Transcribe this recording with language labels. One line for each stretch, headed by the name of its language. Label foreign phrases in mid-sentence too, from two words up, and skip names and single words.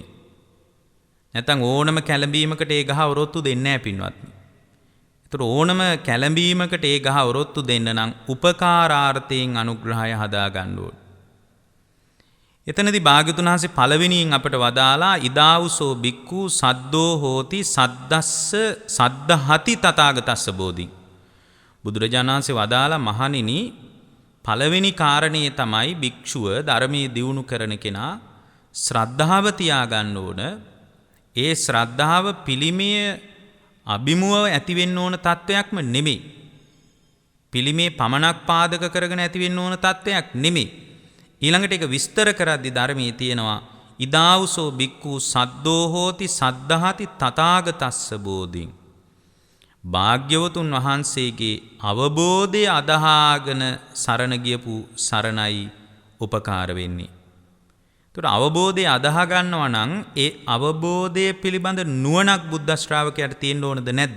Sinhala: නැත්නම් ඕනම කැළඹීමකට ඒ ගහ ඔරොත්තු දෙන්නේ නැහැ පින්වත්නි. ඒතර ඕනම කැළඹීමකට ඒ ගහ ඔරොත්තු දෙන්න නම් උපකාරාර්ථයෙන් අනුග්‍රහය හදාගන්න ඕන. එතනදී භාග්‍යවතුන් වහන්සේ පළවෙනියෙන් අපට වදාලා
Pali: ඉදාවුසෝ බික්ඛු සද්දෝ හෝති සද්දස්ස සද්දහති තථාගතස්ස බෝධි.
Sinhala: බුදුරජාණන් වහන්සේ වදාලා මහණෙනි පළවෙනි කාරණය තමයි භික්ෂුව ධර්මයේ දියුණු කරන කෙනා ශ්‍රද්ධාව තියාගන්න ඕන. ඒ ශ්‍රද්ධාව පිළිමය අභිමුව ඇතිවෙන්න ඕන තත්වයක්ම නෙමෙයි. පිළිමේ පමණක් පාදක කරගෙන ඇතිවෙන්න ඕන තත්වයක් නෙමෙයි. ඊළඟට ඒක විස්තර කරද්දී ධර්මයේ තියෙනවා
Pali: ඉදාවුසෝ බික්ඛු සද්දෝ හෝති සද්දහති තථාගතස්ස බෝධින්.
Sinhala: භාග්‍යවතුන් වහන්සේගේ අවබෝධය අදහාගෙන සරණ ගියපු සරණයි උපකාර වෙන්නේ. ඒතර අවබෝධය අදහා ගන්නවා නම් ඒ අවබෝධය පිළිබඳ නුවණක් බුද්ධ ශ්‍රාවකයාට තියෙන්න ඕනද නැද්ද?